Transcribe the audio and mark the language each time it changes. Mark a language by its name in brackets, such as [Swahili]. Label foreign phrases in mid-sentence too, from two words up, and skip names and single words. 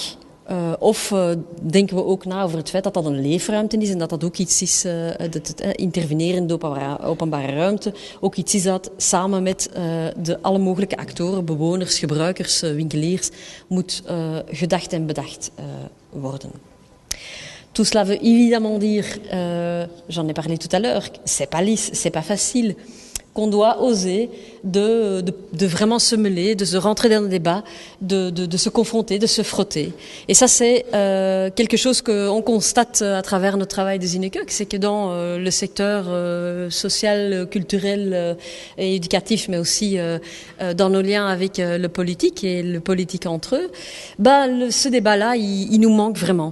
[Dutch] Of denken we ook na over het feit dat dat een leefruimte is en dat dat ook iets is, het interveneren in de openbare ruimte, ook iets is dat samen met de alle mogelijke actoren, bewoners, gebruikers, winkeliers, moet gedacht en bedacht worden. [French] Tout cela veut évidemment dire, j'en ai parlé tout à l'heure, c'est pas lisse, c'est pas facile. Qu'on doit oser de vraiment se mêler, de se rentrer dans le débat, de se confronter, de se frotter. Et ça, c'est quelque chose qu'on constate à travers notre travail de Zinnekeuken, c'est que dans le secteur social, culturel et éducatif, mais aussi dans nos liens avec le politique et le politique entre eux, ce débat-là, il nous manque vraiment.